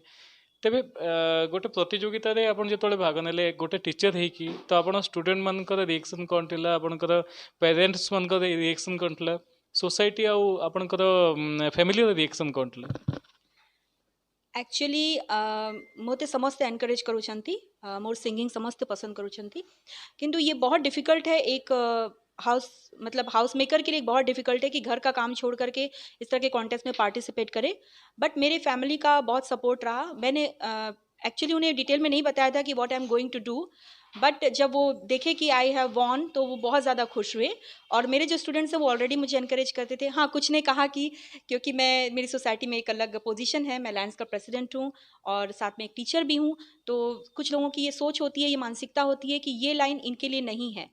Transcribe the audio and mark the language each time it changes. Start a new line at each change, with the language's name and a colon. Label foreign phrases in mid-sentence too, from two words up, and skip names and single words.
Odia: ତେବେ ଗୋଟେ ପ୍ରତିଯୋଗିତା ରେ ଆପଣ ଜେତେବେଳେ ଭାଗ ନେଲେ ଗୋଟେ ଟିଚର ହେ କି ତ ଆପଣ ଷ୍ଟୁଡେଣ୍ଟ ମାନଙ୍କର ରିଆକ୍ସନ କଣ ଥିଲା, ଆପଣଙ୍କର ପେରେଣ୍ଟସ ମାନଙ୍କର ରିଆକ୍ସନ କଣ ଥିଲା, ସୋସାଇଟି ଆଉ ଆପଣଙ୍କର ଫ୍ୟାମିଲି ର ରିଆକ୍ସନ କଣ ଥିଲା?
Hindi: एक्चुअली
Odia: ମୋତେ ସମସ୍ତେ ଏନକରେଜ କରୁଛନ୍ତି ମୋର ସିଙ୍ଗିଙ୍ଗ ସମସ୍ତେ ପସନ୍ଦ କରୁଛନ୍ତି
Hindi: किंतु ये बहुत डिफ़िकल्ट है एक हाउस मतलब
English: house maker
Hindi: के लिए बहुत डिफ़िकल्ट है कि घर का काम छोड़ करके इस तरह के कॉन्टेस्ट में पार्टिसिपेट करे। बट मेरे फैमिली का बहुत सपोर्ट रहा। मैंने एक्चुअली उन्हें डिटेल में नहीं बताया था कि
English: what I am going to do,
Hindi: बट जब वो देखे कि
English: I have won
Hindi: तो वो बहुत ज़्यादा खुश हुए। और मेरे जो स्टूडेंट्स हैं वो ऑलरेडी मुझे एनकरेज करते थे। हाँ, कुछ ने कहा कि क्योंकि मैं मेरी सोसाइटी में एक अलग पोजीशन है, मैं लैंड्स का प्रेसिडेंट हूँ और साथ में एक टीचर भी हूँ, तो कुछ लोगों की ये सोच होती है, ये मानसिकता होती है कि ये लाइन इनके लिए नहीं है।